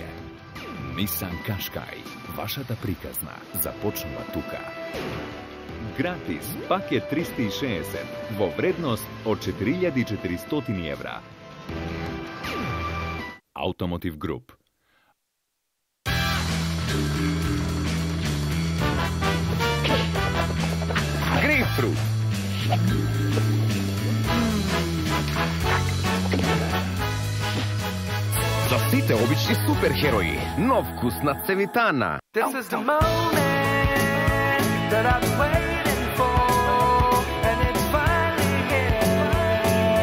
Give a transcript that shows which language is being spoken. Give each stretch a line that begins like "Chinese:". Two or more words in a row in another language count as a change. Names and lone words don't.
Macedonian: Nissan Qashqai, вашата приказна, започнува тука. Гратис пакет 360 во вредност од 4400 евра.
English: Automotive Group. Grapefruit.
Macedonian: За сите обични суперхерои, нов вкус на цевитана.
English: This is the moment that I've been waiting for, and it's finally here.